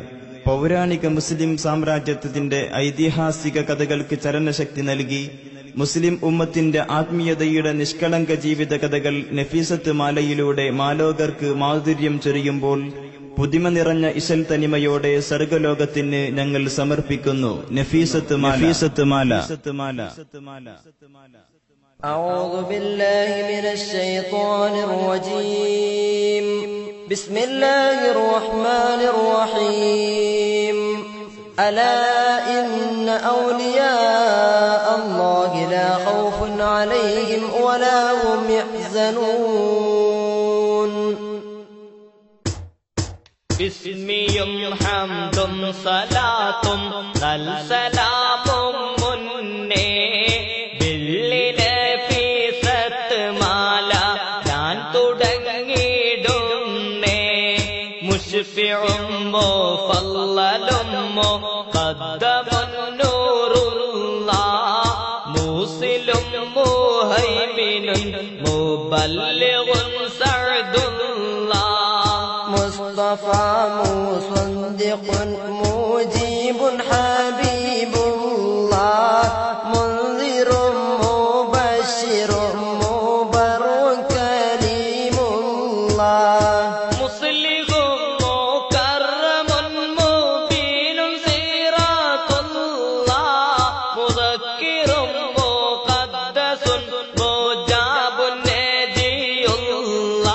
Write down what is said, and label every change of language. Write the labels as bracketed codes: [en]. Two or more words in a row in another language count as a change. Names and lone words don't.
[ml] പൗരാണിക മുസ്ലിം സാമ്രാജ്യത്വത്തിന്റെ ഐതിഹാസിക കഥകൾക്ക് ചലനശക്തി നൽകി മുസ്ലിം ഉമ്മത്തിന്റെ ആത്മീയതയുടെ നിഷ്കളങ്ക ജീവിത കഥകൾ നഫീസത്ത് മാലയിലൂടെ മാലോകർക്ക് മാധുര്യം ചൊരിയുമ്പോൾ പുതിമ നിറഞ്ഞ ഇശൽ തനിമയോടെ സർഗലോകത്തിന് ഞങ്ങൾ സമർപ്പിക്കുന്നു നഫീസത്ത് മാല. [ar] أعوذ بالله من الشيطان الرجيم. بسم الله الرحمن الرحيم. ألا إن أولياء الله لا خوف عليهم ولا هم يحزنون. [ml] ബിസ്മിയും ഹംദും സലാത്തും സലാമും മുന്നേ ബില്ലിലെ ഫീസത്ത് മാല ഞാൻ തുടങ്ങിടുന്നേ. മുശ്ഫിഉം മുഫല്ലലും മുഖദ്ദമുൻ നൂറുല്ലാഹ് മൂസിലും മുഹൈമിനും മുബല്ലിഗുൻ സഅദുല്ലാഹ്. [ar] مصطفى مصدق مجيب حبيب الله منذر مبشر مبرك كريم الله. مصلح مكرم مبين صراط الله مذكر مقدس مجاب نبي الله.